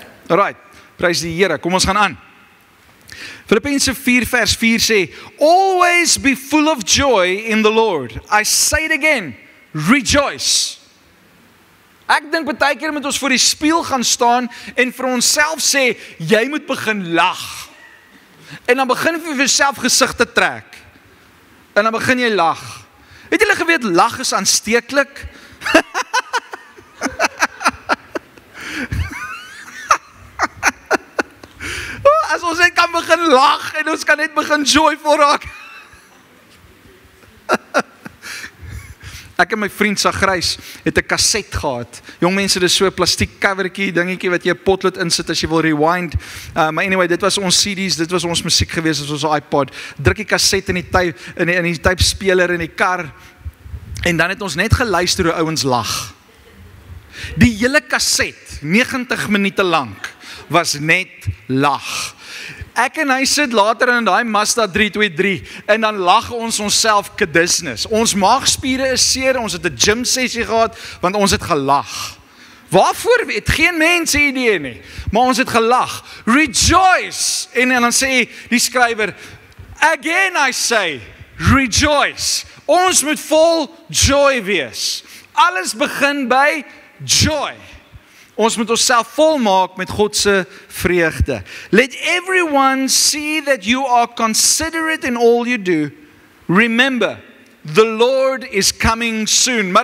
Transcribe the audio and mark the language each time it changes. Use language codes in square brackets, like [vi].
[af] Alright, prys die Here. Kom ons gaan aan. Filippense 4 vers 4 sê, [en] always be full of joy in the Lord. I say it again, rejoice. [af] Ek dink baie keer moet ons voor die spieël gaan staan en vir onsself sê, jy moet begin lag. En dan begin jy vir jouself gesigte trek. En dan begin jy lag. Het julle geweet, lag is aansteeklik? As ons net kan begin lag en ons kan net begin joyful raak. Ek en my vriend Sagrys het 'n kaset gehad. Jong mense, dis so 'n plastiek covertjie, dingetjie wat jy 'n potlood insit as jy wil rewind. Maar anyway, dit was ons CD's, dit was ons musiek gewees, dit was ons iPod. Druk die kaset in die tape speler in die kar. En dan het ons net geluister hoe ouens lag. Die hele kaset, 90 minute lank, was net lag. Ek en hy sit later in daai Mazda 323 en dan lag ons onsself kedisnes. Ons maagspiere is seer, ons het 'n gym sessie gehad want ons het gelag. Waarvoor weet geen mense idee nie, maar ons het gelag. Rejoice. En dan sê die skrywer, [en] again I say, rejoice. [af] Ons moet vol joy wees. Alles begin by joy. Ons moet onsself volmaak met God se vreugde. [en] Let everyone see that you are considerate in all you do. Remember, the Lord is coming soon.